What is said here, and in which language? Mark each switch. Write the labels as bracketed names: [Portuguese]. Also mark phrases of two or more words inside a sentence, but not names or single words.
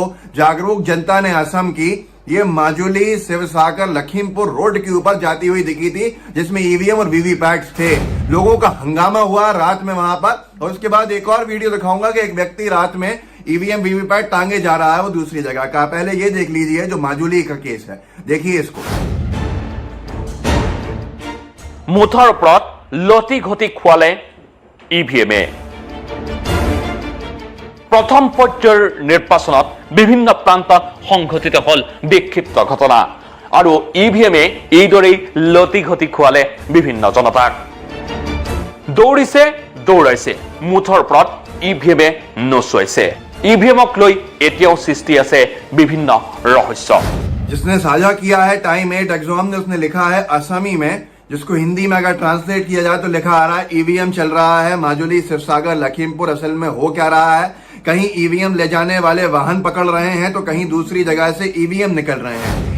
[Hindi] जागरूक जनता ने असम की ये माजुली शिवसागर लखीमपुर रोड के ऊपर जाती हुई दिखी थी, जिसमें ईवीएम और वीवीपैट्स थे। लोगों का हंगामा हुआ रात में वहां पर। और उसके बाद एक और वीडियो दिखाऊंगा कि एक व्यक्ति रात में ईवीएम वीवीपैट टांगे जा रहा है, वो दूसरी जगह का। पहले ये देख लीजिए जो माजुली का केस है, देखिए इसको। [Assamese] মুঠৰ ওপৰত লটি ঘটি খুৱালে ইভিএমে। প্ৰথম পৰ্যায়ৰ নিৰ্বাচনত বিভিন্ন প্ৰান্তত সংঘটিত হল বিক্ষিপ্ত ঘটনা আৰু ইভিএমে এইদৰেই লটি ঘটি খুৱালে বিভিন্ন জনতাক। দৌৰিছে দৌৰাইছে, মুঠৰ ওপৰত ইভিএমে নচুৱাইছে। ইভিএমক লৈ এতিয়াও সৃষ্টি আছে বিভিন্ন ৰহস্য। [Hindi] जिसने साझा किया है टाइम 8 एग्जाम ने, उसने लिखा है असमी में, जिसको हिंदी में अगर ट्रांसलेट किया जाए तो लिखा आ रहा है ईवीएम चल रहा है माजुली शिवसागर लखीमपुर। असल में हो क्या रहा है, कहीं ईवीएम ले जाने वाले वाहन पकड़ रहे हैं तो कहीं दूसरी जगह से ईवीएम निकल रहे हैं।